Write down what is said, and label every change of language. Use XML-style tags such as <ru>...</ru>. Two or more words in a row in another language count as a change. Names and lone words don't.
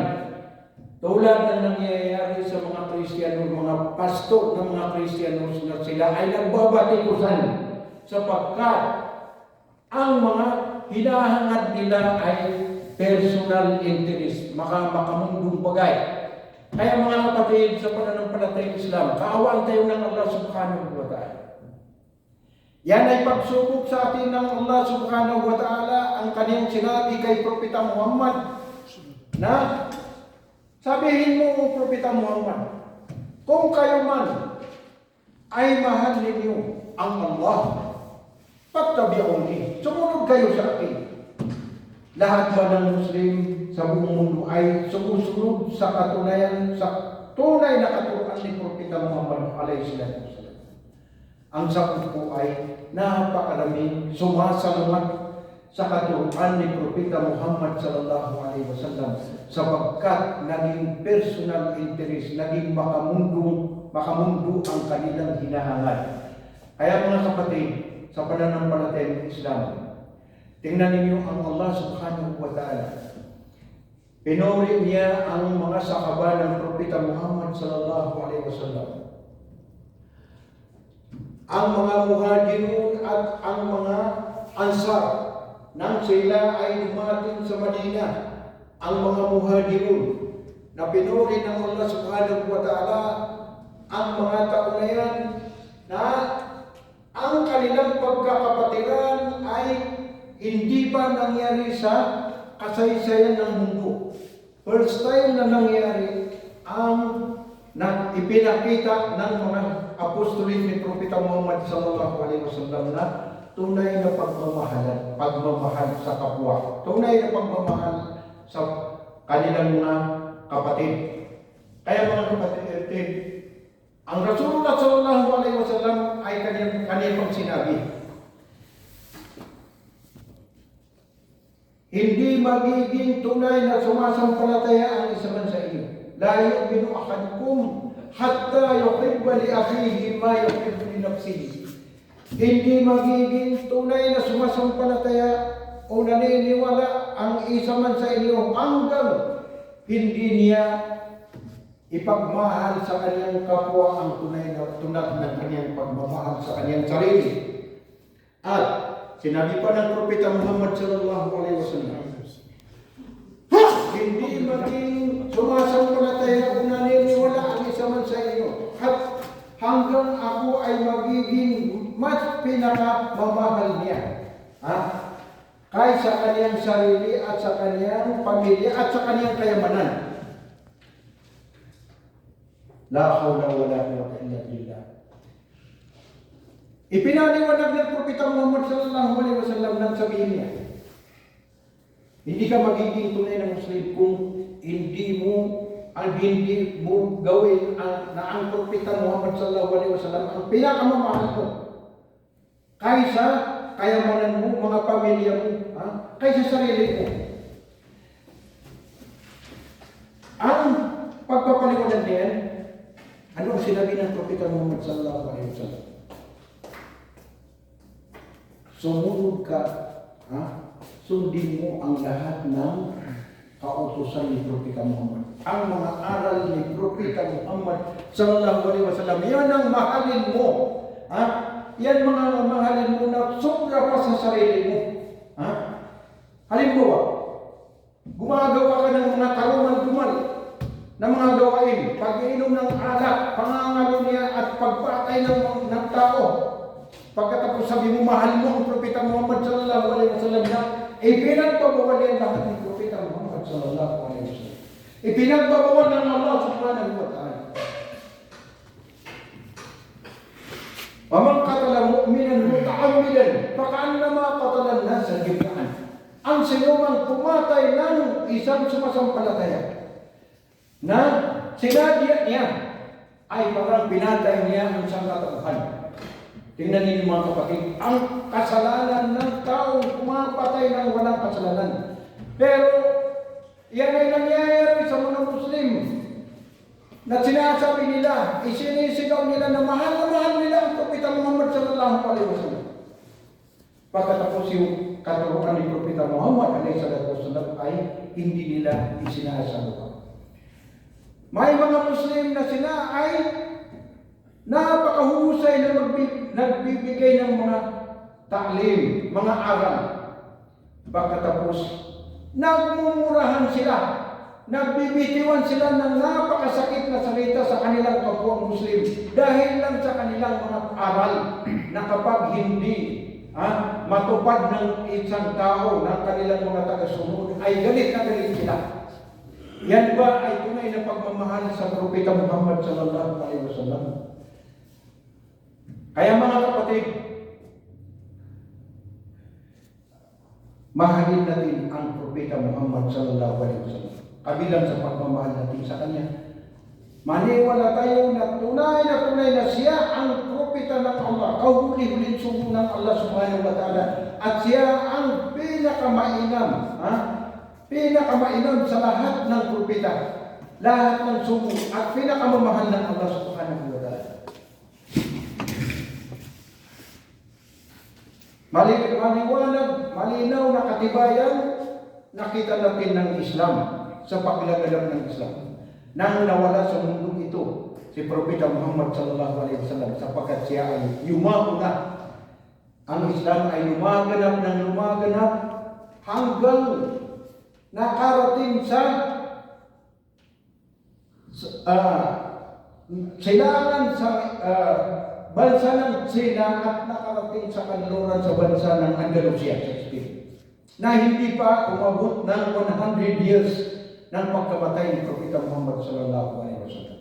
<tl>Tulad ng nangyayari sa mga Kristiyano, mga pasto ng mga Kristiyano, na sila ay nagbabatikusan sapagkat ang mga hinahangad nila ay</tl> <en>personal interest,</en> <tl>makamundong bagay. Kaya mga kapatid, sa pananampalatayang Islam, kaawaan tayo ng Allah</tl> <ar>سبحانه وتعالى.</ar> <tl>Yan ay pagsubok sa atin ng Allah</tl> <ar>سبحانه وتعالى,</ar> <tl>ang kanyang sinabi kay Propeta Muhammad na sabihin mo, Propeta Muhammad, kung kayo man ay mahal ninyo ang Allah, pagtabi'uni, sumunod kayo sa akin. Lahat ba ng Muslim sa buong mundo ay sumusunod sa katunayan, sa tunay na katuruan ni Propeta Muhammad</tl> <ar>عليه الصلاة والسلام?</ar> <tl>Ang sagot ko ay napakaraming sumasalamat sa katuruan ni Propeta Muhammad</tl> <ar>صلى الله عليه وسلم</ar> <tl>sapagkat naging</tl> <en>personal interest,</en> <tl>naging makamundo ang kanilang hinahangad. Kaya mga kapatid, sa pananampalatayang Islam, tingnan ninyo ang Allah</tl> <ar>سبحانه وتعالى.</ar> <tl>Pinuri niya ang mga sakaba ng Propeta Muhammad</tl> <ar>صلى الله عليه وسلم.</ar> <tl>Ang mga muhajirun at ang mga ansar nang sila ay dumating sa Madina, ang mga muhajirun na pinuri ng Allah</tl> <ar>سبحانه وتعالى</ar> <tl>ang mga tao na yan na ang kanilang pagkakapatiran ay hindi pa nangyari sa kasaysayan ng mundo.</tl> <en>First time</en> <tl>na nangyari ang ipinakita ng mga apostolin ni Propeta Muhammad</tl> <ar>صلى الله عليه وسلم</ar> <tl>na tunay na pagmamahal sa kapwa. Tunay na pagmamahal sa kanilang mga kapatid. Kaya mga kapatid, ang Rasulullah</tl> <ar>صلى الله عليه وسلم</ar> <tl>ay kanyang sinabi, hindi magiging tunay na sumasampalataya ang isa man sa inyo.</tl> <ar>لا يؤمن أحدكم حتى يحب لأخيه ما يحب لنفسه.</ar> <tl>Hindi magiging tunay na sumasampalataya o naniniwala ang isa man sa inyo hanggang hindi niya ipagmahal sa kanyang kapwa ang tunay na tunad ng kanyang pagmamahal sa kanyang sarili. At sinabi pa ng Propeta Muhammad</tl> <ar>صلى الله عليه وسلم,</ar> <tl>hindi maging sumasampalataya o naniniwala ang isa man sa inyo hanggang ako ay magiging mas pinakamamahal niya kaysa kanyang sarili at sa kanyang pamilya at sa kanyang kayamanan.</tl> <ar>لا حول ولا قوة إلا بالله.</ar> <tl>Ipinaliwanag ng Propeta Muhammad</tl> <ar>صلى الله عليه وسلم</ar> <tl>nang sabihin niya, hindi ka magiging tunay na Muslim kung hindi mo gawin na ang Propeta Muhammad</tl> <ar>صلى الله عليه وسلم</ar> <tl>ang pinakamamahal mo kaysa kayamanan mo, mga pamilya mo, kaysa sarili mo. Ang pagpapaliwanag niyan, ano ang sinabi ng Propeta Muhammad</tl> <ar>صلى الله عليه وسلم?</ar> <tl>Sumunod ka, sundin mo ang lahat ng kautusan ni Propeta Muhammad. Ang mga aral ni Propeta Muhammad</tl> <ar>صلى الله عليه وسلم,</ar> <tl>yan ang mahalin mo. Yan mga mahalin mo na sobra pa sa sarili mo. Halimbawa, gumagawa ka ng mga karumal-dumal na mga gawain, pag-inom ng alak, pangangalo niya at pagpatay ng tao. Pagkatapos sabi mo, mahal mo ang Propeta Muhammad</tl> <ar>صلى الله عليه وسلم</ar> <tl>na ipinagbabawal yan lahat ng Propeta Muhammad</tl> <ar>صلى الله عليه وسلم.</ar> <tl>Ipinagbabawal ng Allah</tl> <ar>سبحانه وتعالى. وَمَنْ قَتَلَ مُؤْمِنًا مُتَعَمِّدًا فَكَأَنَّمَا قَتَلَ النَّاسَ جَمِيعًا.</ar> <tl>Ang sinumang pumatay ng isang sumasampalataya na sinadya niya ay parang pinatay niya ang isang katauhan. Tingnan ninyo mga kapatid, ang kasalanan ng taong pumapatay ng walang kasalanan. Pero yan ay nangyayari sa mga Muslim na sinasabi nila, isinisigaw nila na mahal nila ang Propeta Muhammad</tl> <ar>صلى الله عليه وسلم.</ar> <tl>Pagkatapos yung katuruan ni Propeta Muhammad</tl> <ar>عليه وسلم</ar> <tl>ay hindi nila isinasagot. May mga Muslim na sila ay napakahusay na nagbibigay ng mga ta'lim, mga aral. Pagkatapos, nagmumurahan sila, nagbibitiwan sila ng napakasakit na salita sa kanilang kapwa Muslim dahil lang sa kanilang mga aral na kapag hindi matupad ng isang tao ng kanilang mga tagasunod ay galit na galit sila. Yan ba ay tunay na pagmamahal sa Propeta Muhammad</tl> <ar>صلى الله عليه وسلم?</ar> <tl>Kaya mga kapatid, mahalin natin ang Propeta Muhammad</tl> <ar>صلى الله عليه وسلم.</ar> <tl>Kabilang sa pagmamahal natin sa kanya, maniwala tayo na tunay na siya ang Propeta propeta ng Allah, kahuli-huling sugo ng Allah</tl> <ar>سبحانه وتعالى,</ar> <tl>at siya ang pinakamainam, pinakamainam sa lahat ng propeta, lahat ng sugo, at pinakamamahal ng Allah</tl> <ar>سبحانه وتعالى.</ar> <tl>Maliwanag, malinaw na katibayan, nakita natin ng Islam sa paglaganap ng Islam. Nang nawala sa mundong ito, si Propeta Muhammad</tl> <ar>صلى الله عليه وسلم,</ar> <tl>sapagkat siya ay yumaon na. Ang Islam ay lumaganap ng lumaganap hanggang nakarating sa silangan sa bansa ng China at nakarating sa kanluran sa bansa ng Andalusia sa Spain, na hindi pa umabot ng 100 years ng pagkamatay ni Propeta Muhammad</tl> <ar>صلى الله عليه وسلم.</ar>